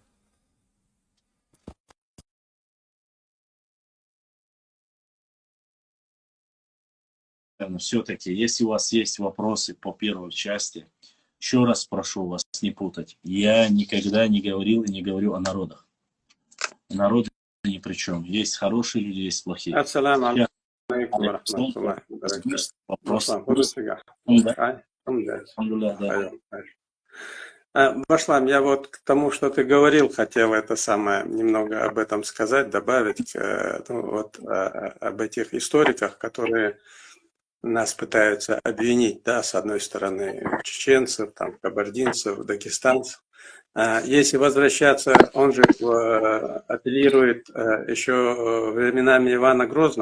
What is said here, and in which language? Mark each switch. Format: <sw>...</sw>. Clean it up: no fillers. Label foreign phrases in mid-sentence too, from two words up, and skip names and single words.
<ru>Все-таки, если у вас есть вопросы по первой части, еще раз прошу вас не путать. Я никогда не говорил и не говорю о народах. Народы ни при чем. Есть хорошие люди, есть плохие.</ru> <ar>السلام عليكم ورحمة الله وبركاته.</ar> <ru>Башлам, я вот к тому, что ты говорил, хотел это самое немного об этом сказать, добавить, об этих историках, которые нас пытаются обвинить, да, с одной стороны, чеченцев, там, кабардинцев, дагестанцев. Если возвращаться, он же апеллирует еще временами Ивана Грозного.</ru>